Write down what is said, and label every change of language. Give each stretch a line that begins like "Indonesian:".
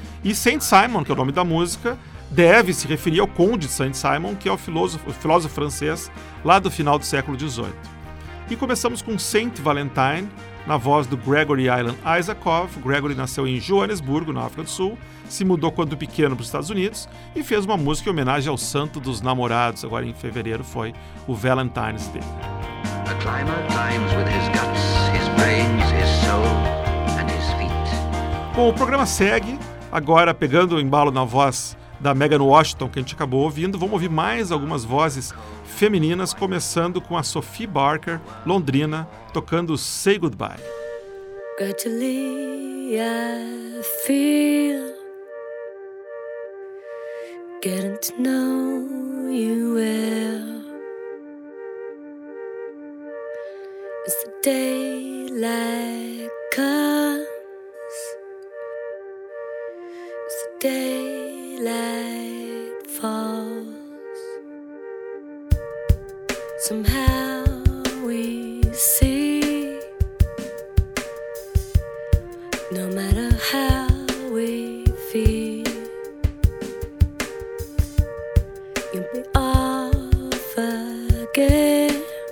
Portuguese: E Saint Simon, que é o nome da música, deve se referir ao Conde de Saint-Simon, que é o filósofo francês lá do final do século XVIII. E começamos com Saint Valentine, na voz do Gregory Alan Isaacov. Gregory nasceu em Joanesburgo, na África do Sul, se mudou quando pequeno para os Estados Unidos e fez uma música em homenagem ao Santo dos Namorados. Agora em fevereiro foi o Valentine's Day.
English: A climber climbs with his guts, his brains, his soul, and his feet.
Portuguese: Bom, o programa segue, agora pegando o embalo na voz da Megan Washington, que a gente acabou ouvindo. Vamos ouvir mais algumas vozes femininas, começando com a Sophie Barker, londrina, tocando Say Goodbye.
English: Gradually I feel getting to know you well. As the daylight comes, as the daylight falls, somehow we see, no matter how we feel, you'll be off again.